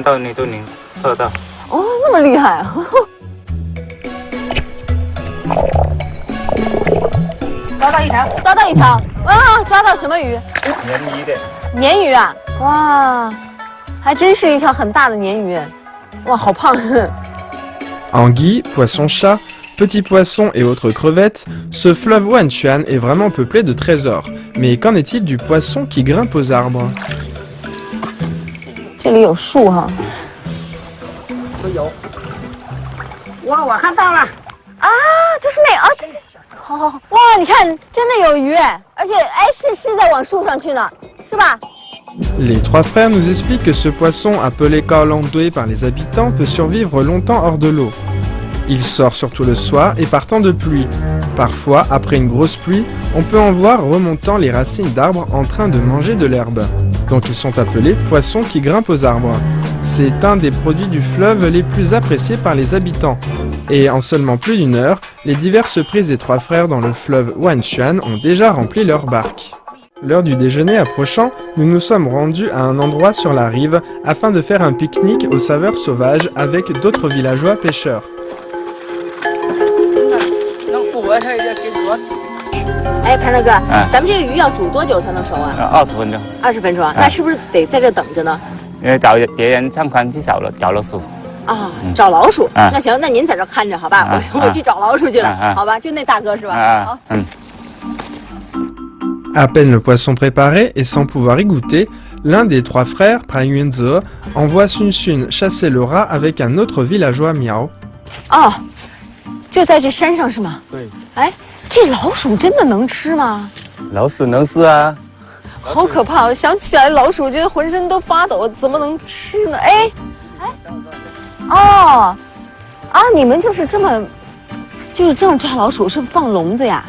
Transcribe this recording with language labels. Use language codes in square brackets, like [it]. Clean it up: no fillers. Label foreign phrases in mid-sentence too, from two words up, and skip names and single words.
[zh] 看到你就能射到。哦，那么厉害啊！抓到一条，抓到一条！哇，抓到什么鱼？鲶鱼的。鲶鱼啊！哇，还真是一条很大的鲶鱼，哇，好胖！ [fr] Anguilles, poissons-chats, Petits poissons et autres crevettes, ce fleuve Wanchuan est vraiment peuplé de trésors. Mais qu'en est-il du poisson qui grimpe aux arbres? [zh] 这里有树哈。我看到了。啊，就是那啊，对对，好好好，哇，你看，真的有鱼，而且哎，是在往树上去呢，是吧？ [fr] Les trois frères nous expliquent que ce poisson, appelé kaolandoué par les habitants, peut survivre longtemps hors de l'eau. Il sort surtout le soir et par temps de pluie. Parfois, après une grosse pluie, on peut en voir remontant les racines d'arbres en train de manger de l'herbe. Donc ils sont appelés poissons qui grimpent aux arbres. C'est un des produits du fleuve les plus appréciés par les habitants. Et en seulement plus d'une heure, les diverses prises des trois frères dans le fleuve Wanchuan ont déjà rempli leurs barques. L'heure du déjeuner approchant, nous nous sommes rendus à un endroit sur la rive afin de faire un pique-nique aux saveurs sauvages avec d'autres villageois pêcheurs. [zh] 哎，潘大哥，咱们这个鱼要煮多久才能熟啊 20分钟。 20分钟啊，那是不是得在这等着呢？因为找别人上船去找老鼠。啊，找老鼠。那行，那您在这看着好吧，我去找老鼠去了，好吧？就那大哥是吧？好。 [fr] À peine le poisson préparé et sans pouvoir y goûter, l'un des trois frères, Prai Yunze, envoie Sun Sun chasser le rat avec un autre villageois Miao. [zh] 哦，就在这山上是吗？对。哎，这老鼠真的能吃吗？老鼠能吃啊。好可怕！我想起来老鼠，我觉得浑身都发抖，怎么能吃呢？哎，哦，啊，你们就是这么抓老鼠，是放笼子呀？